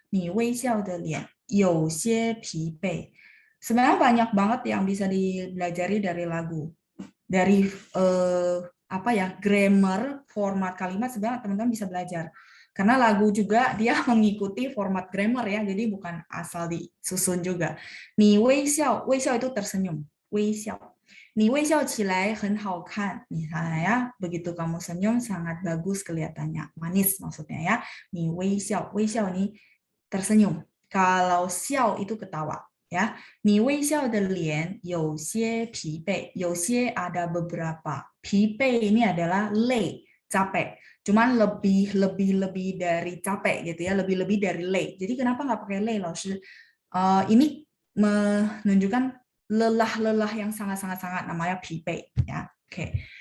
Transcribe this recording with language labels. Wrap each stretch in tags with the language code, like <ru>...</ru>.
<zh>你微笑的脸有些疲惫.</zh> <id>Sebenarnya banyak banget yang bisa dipelajari dari lagu. Dari apa ya, grammar, format kalimat sebenarnya teman-teman bisa belajar. Karena lagu juga dia mengikuti format grammar ya, jadi bukan asal disusun juga.</id> <zh>你微笑, 微笑</zh> <id>itu tersenyum,</id> <zh>微笑。你微笑起来很好看,</zh> <id>misalnya ya, begitu kamu senyum sangat bagus kelihatannya, manis maksudnya ya. 你微笑, 微笑 ini tersenyum. Kalau 笑 itu ketawa ya.</id> <zh>你微笑的脸有些疲惫, 有些</zh> <id>ada beberapa. 疲惫 ini adalah 累, capek. Cuman lebih dari capek gitu ya, lebih dari lei. Jadi kenapa nggak pakai lei, Lao Shi? Ini menunjukkan lelah-lelah yang sangat-sangat namanya 疲惫 ya. Oke.</id>